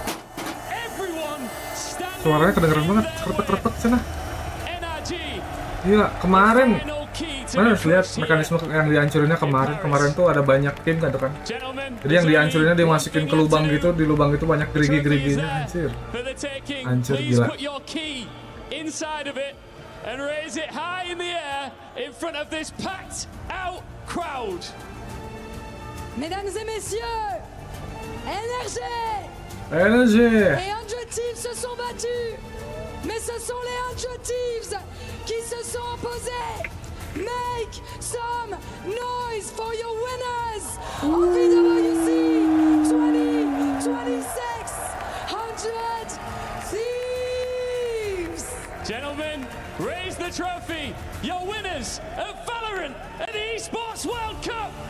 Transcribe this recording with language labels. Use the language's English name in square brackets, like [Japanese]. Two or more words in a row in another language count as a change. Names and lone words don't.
[Indonesian] Suaranya kedengeran banget, kretek sana. Gila, kemarin. Mana harus lihat mekanisme yang dihancurinnya kemarin tuh ada banyak tim kan tuh kan. Jadi yang dihancurinnya dimasukin ke lubang gitu, di lubang itu banyak gerigi-geriginya, anjir. Hancur gila. [French] Mesdames et messieurs, NRG et 100 Thieves se sont battus, mais ce sont les 100 Thieves qui se sont opposés. [English] Make some noise for your winners of EWC 2026 100 Thieves. Gentlemen, raise the trophy. Your winners of Valorant at the Esports World Cup.